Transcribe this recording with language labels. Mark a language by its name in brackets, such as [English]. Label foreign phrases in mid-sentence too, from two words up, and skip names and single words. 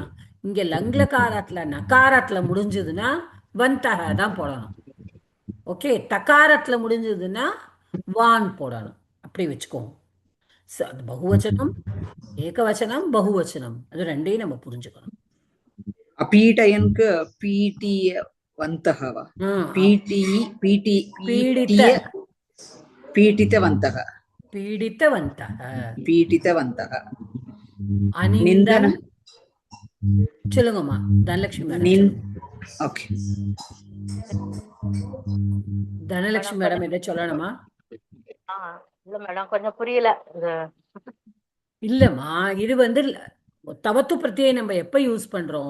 [Tamil] இங்க லங்லகாரத்துல நகாரத்துல முடிஞ்சதுன்னா வந்தக தான் போடணும். ஓகே, தகாரத்துல முடிஞ்சதுன்னா வான் போடணும். அப்படி வச்சுக்கோங்க. பகுவச்சனம், ஏகவச்சனம், பகுவச்சனம், அது ரெண்டையும் நம்ம புரிஞ்சுக்கணும். [Sanskrit] अपीटयन्क पीटियवन्तः वा? पीडितवन्तः. पीडितवन्तः. [Tamil] அனிந்தன். சொல்லுங்கம்மா தனலட்சுமி மேடம். ஓகே, தனலட்சுமி மேடம் எதை சொல்லணுமா? இல்ல மேடம், கொஞ்சம் புரியல. இல்லம்மா, இது வந்து தவத்து பிரத்தியை நம்ம எப்ப யூஸ் பண்றோம்?